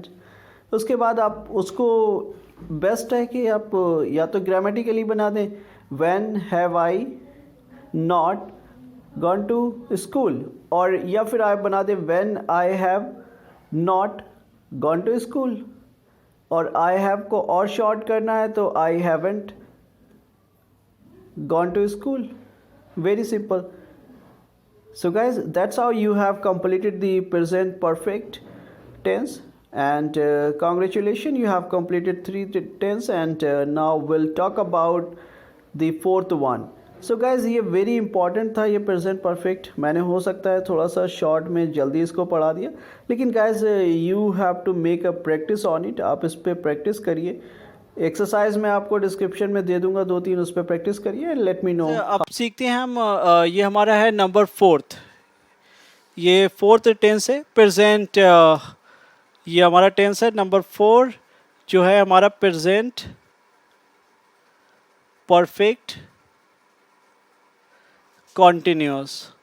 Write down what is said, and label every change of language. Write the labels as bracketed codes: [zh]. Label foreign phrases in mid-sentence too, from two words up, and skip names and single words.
[hi] उसके बाद आप उसको बेस्ट है कि आप या तो ग्रामेटिकली बना दें [en] when have I not gone to school, [hi] और या फिर आप बना दें [en] when I have not gone to school. और I have [hi] को और शॉर्ट करना है तो [en] I haven't gone to school, very simple. So guys, that's how you have completed the present perfect tense, and congratulations, you have completed 3 tense, and now we'll talk about the fourth one. So guys, ये very important [hi] था ये [en] present perfect, [hi] मैंने हो सकता है थोड़ा सा short में जल्दी इसको पढ़ा दिया, लेकिन [en] guys you have to make a practice on it। [hi] आप इस पर practice करिए, एक्सरसाइज मैं आपको डिस्क्रिप्शन में दे दूंगा 2-3, उस पर प्रैक्टिस करिए, [en] let me know. [hi] अब सीखते हैं हम ये हमारा है नंबर 4th, ये 4th टेंस है प्रेजेंट। ये हमारा टेंस है नंबर 4 जो है हमारा [en] present perfect continuous.